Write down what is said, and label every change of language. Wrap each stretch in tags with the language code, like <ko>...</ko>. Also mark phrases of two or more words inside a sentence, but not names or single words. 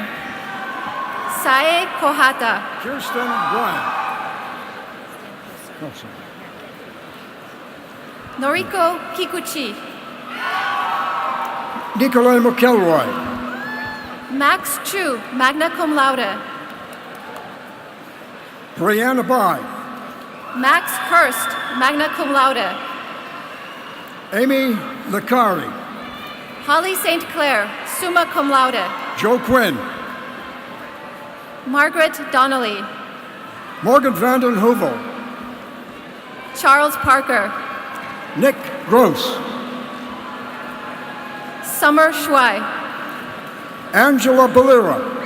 <en>Sae Kohata. Kirsten Bryant. Oh, sorry. Noriko Kikuchi. Nikolai McElroy. Max Chu,</en> <la>magna cum laude.</la> <en>Brianna Bai. Max Hurst,</en> <la>magna cum laude.</la> <en>Amy Licari. Holly St. Clair,</en> <la>summa cum laude.</la> <en>Joe Quinn. Margaret Donnelly. Morgan Vanden Heuvel. Charles Parker. Nick Gross. Summer Shuai. Angela Balira.</en>